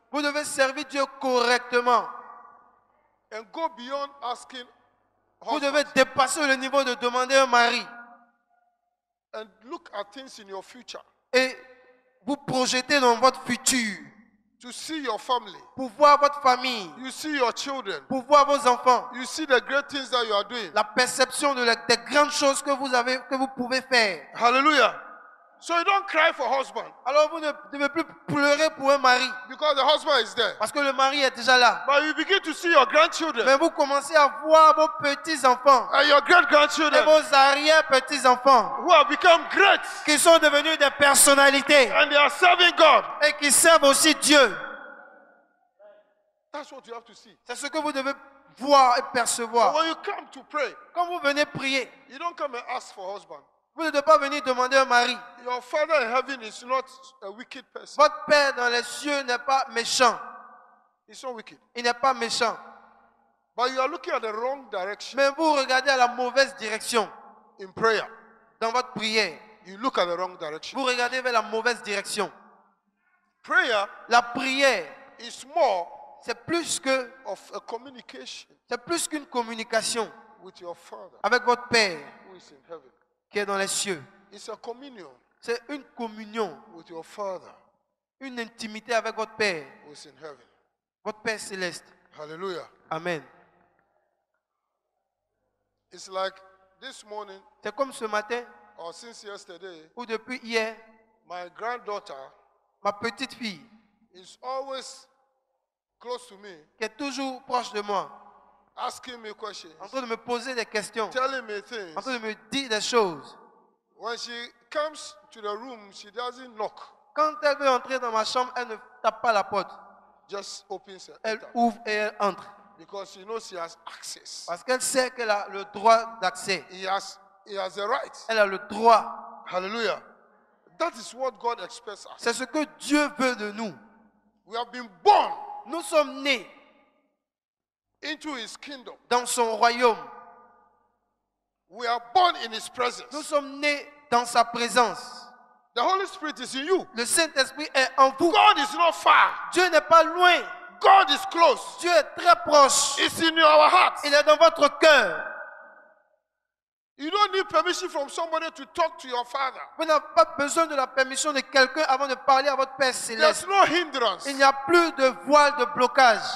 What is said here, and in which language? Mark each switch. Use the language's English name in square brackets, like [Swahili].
[French] Vous devez servir Dieu correctement. [English] and go beyond asking [French] Vous [English] husband [French] devez dépasser le niveau de demander un mari [English] and look at things in your future [French] et vous projeter dans votre futur [English] to see your family. [French] pour voir votre famille, [English] You see your children. [French] pour voir vos enfants, [English] You see the great things that you are doing. [French] la perception des grandes choses que vous avez, que vous pouvez faire. [English] Hallelujah. So you don't cry for husband [French] Alors vous ne devez plus pleurer pour un mari [English] because the husband is there. [French] parce que le mari est déjà là. [English] But you begin to see your grandchildren [French] Mais vous commencez à voir vos petits-enfants [English] and your great [French] et [English] grandchildren [French] vos arrière-petits-enfants [English] who have become great [French] qui sont devenus des personnalités [English] and they are serving God. [French] et qui servent aussi Dieu. [English] That's what you have to see. [French] C'est ce que vous devez voir et [English] But [French] percevoir. [English] when you come to pray, [French] Quand vous venez prier, [English] you don't come and ask for husband. [French] vous ne devez pas venir demander un mari. [English] Your Father in heaven is not a wicked person. [French] Votre Père dans les cieux n'est pas méchant. [English] He's not wicked. [French] Il n'est pas méchant. [English] But you are looking at the wrong direction [French] Mais vous regardez à la mauvaise direction [English] in prayer. [French] dans votre prière. [English] You look at the wrong direction. [French] Vous regardez vers la mauvaise direction. [English] Prayer [French] La prière, [English] is more [French] c'est plus que, [English] of a communication [French] c'est plus qu'une communication [English] with your Father [French] avec votre Père [English] who is in heaven. [French] qui est dans les cieux. [English] It's a communion [French] C'est une communion, [English] with your Father [French] une intimité avec votre Père, [English] who is in heaven. [French] votre Père céleste. [English] Hallelujah. Amen. It's like this morning [French] C'est comme ce matin [English] or since yesterday, [French] ou depuis hier, [English] my granddaughter [French] ma petite fille [English] is always close to me, [French] qui est toujours proche de moi, [English] asking me questions, [French] en train de me poser des questions, [English] telling me things. [French] en train de me dire des choses. [English] When she comes to the room, she doesn't knock. [French] Quand elle veut entrer dans ma chambre, elle ne tape pas la porte. [English] just opens and [French] Elle [English] enters. [French] ouvre et elle entre. [English] Because she knows she has access. [French] Parce qu'elle sait qu'elle a le droit d'accès. [English] He has a right. [French] Elle a le droit. [English] Hallelujah. That is what God expects us. [French] C'est ce que Dieu veut de nous. [English] We have been born [French] Nous sommes nés [English] into His kingdom. [French] dans son royaume. [English] We are born in His [French] Nous [English] presence. [French] sommes nés dans sa présence. [English] The Holy Spirit is in you. [French] Le Saint-Esprit est en vous. [English] God is not far. [French] Dieu n'est pas loin. [English] God is close. [French] Dieu est très proche. [English] It's in our hearts. [French] Il est dans votre cœur. [English] You don't need permission from somebody to talk to your Father. [French] Vous n'avez pas besoin de la permission de quelqu'un avant de parler à votre Père [English] There's [French] céleste. [English] no hindrance. [French] Il n'y a plus de voile de blocage.